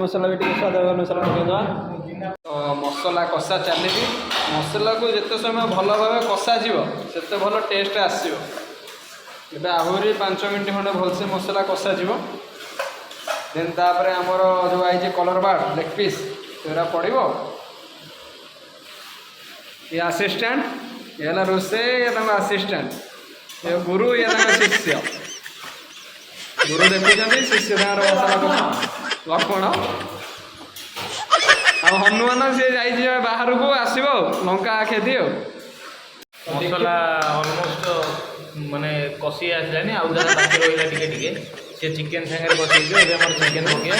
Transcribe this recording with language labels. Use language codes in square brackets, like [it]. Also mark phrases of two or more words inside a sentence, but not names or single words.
[or] ମସଲା ବି ଟିକେ ସ୍ୱାଦ ଅନୁସାରେ ପକାଇଦେବା ତ ମସଲା କଷା ଚାଲିଛି ମସଲାକୁ ଯେତେ ସମୟ ଭଲ ଭାବେ କଷାଯିବ ସେତେ ଭଲ ଟେଷ୍ଟ ଆସିବ ଏବେ ଆହୁରି 5 ମିନିଟ୍ ଖଣ୍ଡେ ଭଲସେ ମସଲା କଷାଯିବ ଦେନ୍ ତାପରେ ଆମର ଯେଉଁ ଆଇଛି କଲର୍ ବାର୍ଡ଼ [en] leg piece [or] ସେଗୁଡ଼ା ପଡ଼ିବ [hi] ये असिस्टेंट ये [or] ହେଲା ରୋଷେଇ ଇଏ ତାଙ୍କ ଆସିଷ୍ଟାଣ୍ଟ ଏ ଗୁରୁ ଇଏ ତାଙ୍କ ଶିଷ୍ୟ ଗୁରୁ ଦେଖୁଛନ୍ତି ଶିଷ୍ୟ ତାଙ୍କର ମସଲା ଲକ୍ଷ୍ମଣ ଆଉ ହନୁମାନ ସିଏ ଯାଇଛି ବାହାରକୁ ଆସିବ ଆଉ ଲଙ୍କା ଖେଦି ଆଉ ମସଲା ଅଲମୋଷ୍ଟ ମାନେ କଷି ଆସିଲାନି ଆଉ ଯାହା ବାକି ରହିଲା ଟିକେ ଟିକେ ସେ ଚିକେନ୍ ସାଙ୍ଗରେ କଷିଯିବ ଏବେ ଆମର ଚିକେନ୍ ପକେଇବା